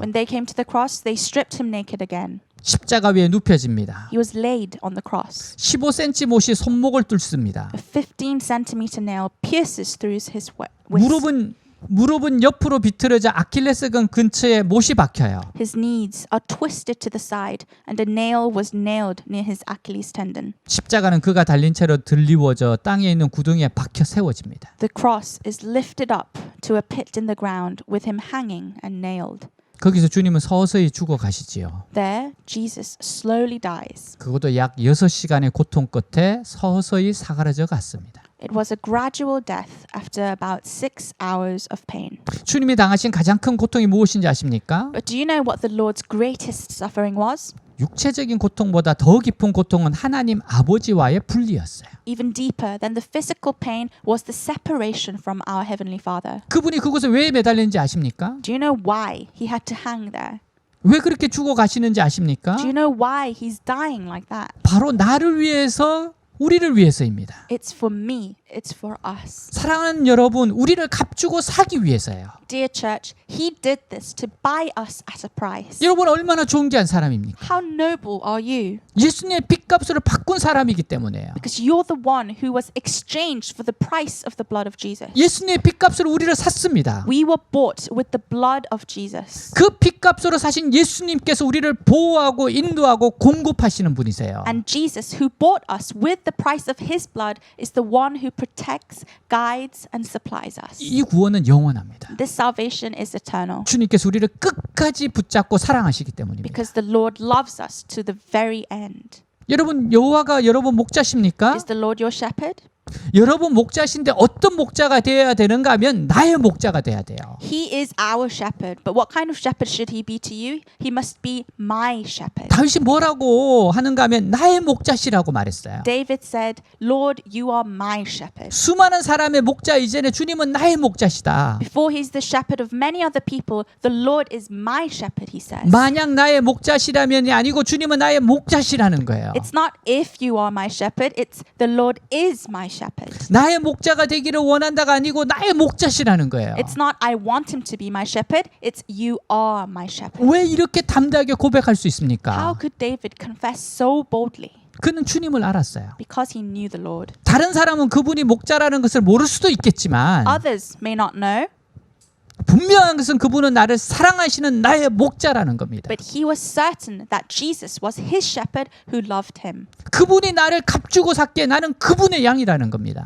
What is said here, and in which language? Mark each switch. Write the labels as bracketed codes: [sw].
[en] When they came to the cross, they stripped him naked again. [ko] 십자가 위에 눕혀집니다. [en] He was laid on the cross. [ko] 15cm 못이 손목을 뚫습니다. [en] A 15-centimeter nail pierces through his wrist. [ko] 무릎은 옆으로 비틀어져 아킬레스건 근처에 못이 박혀요. [en] His knees are twisted to the side, and a nail was nailed near his Achilles tendon. [ko] 십자가는 그가 달린 채로 들리워져 땅에 있는 구덩이에 박혀 세워집니다. [en] The cross is lifted up to a pit in the ground with him hanging and nailed. [ko] 거기서 주님은 서서히 죽어 가시지요. [en] There, Jesus slowly dies. [ko] 그것도 약 6시간의 고통 끝에 서서히 사라져 갔습니다. [en] It was a gradual death after about 6 hours of pain. [ko] 주님이 당하신 가장 큰 고통이 무엇인지 아십니까? [en] But do you know what the Lord's greatest suffering was? [ko] 육체적인 고통보다 더 깊은 고통은 하나님 아버지와의 분리였어요. [en] Even deeper than the physical pain was the separation from our Heavenly Father. [ko] 그분이 그곳에 왜 매달리는지 아십니까? [en] Do you know why he had to hang there? [ko] 왜 그렇게 죽어 가시는지 아십니까? [en] Do you know why he's dying like that? [ko] 바로 나를 위해서, 우리를 위해서입니다. [en] It's for me. It's for us. [ko] 사랑하는 여러분, 우리를 값주고 사기 위해서예요. [en] Dear church, he did this to buy us at a price. [ko] 여러분 얼마나 존귀한 사람입니까? [en] How noble are you? [ko] 예수님의 빚값으로 바꾼 사람이기 때문에요. [en] Because you're the one who was exchanged for the price of the blood of Jesus. [ko] 예수님의 빚값으로 우리를 샀습니다. [en] We were bought with the blood of Jesus. [ko] 그 빚값으로 사신 예수님께서 우리를 보호하고 인도하고 공급하시는 분이세요. [en] And Jesus, who bought us with the price of his blood, is the one who protects, guides, and supplies us. [ko] 이 구원은 영원합니다. [en] This salvation is eternal. [ko] 주님께서 우리를 끝까지 붙잡고 사랑하시기 때문입니다. [en] Because the Lord loves us to the very end. [ko] 여러분 여호와가 여러분 목자십니까? [en] Is the Lord your shepherd? [ko] 여러분 목자신데 어떤 목자가 되어야 되는가 하면 나의 목자가 돼야 돼요. [en] He is our shepherd. But what kind of shepherd should he be to you? He must be my shepherd. [ko] 다윗이 뭐라고 하는가 하면 나의 목자시라고 말했어요. [en] David said, Lord, you are my shepherd. [ko] 수많은 사람의 목자 이전에 주님은 나의 목자시다. [en] Before he's the shepherd of many other people, the Lord is my shepherd, he says. [ko] 만약 나의 목자시라면이 아니고 주님은 나의 목자시라는 거예요. [en] It's not if you are my shepherd, it's the Lord is my shepherd. [ko] 나의 목자가 되기를 원한다가 아니고 나의 목자시라는 거예요. [en] It's not I want him to be my shepherd, it's you are my shepherd. [ko] 왜 이렇게 담대하게 고백할 수 [en] How [ko] 있습니까? [en] could David confess so boldly? [ko] 그는 주님을 알았어요. [en] Because he knew the Lord. [ko] 다른 사람은 그분이 목자라는 것을 모를 수도 있겠지만 [en] Others may not know, [ko] 분명한 것은 그분은 나를 사랑하시는 나의 목자라는 겁니다. [en] but he was certain that Jesus was his shepherd who loved him. [ko] 그분이 나를 값주고 샀기에 나는 그분의 양이라는 겁니다.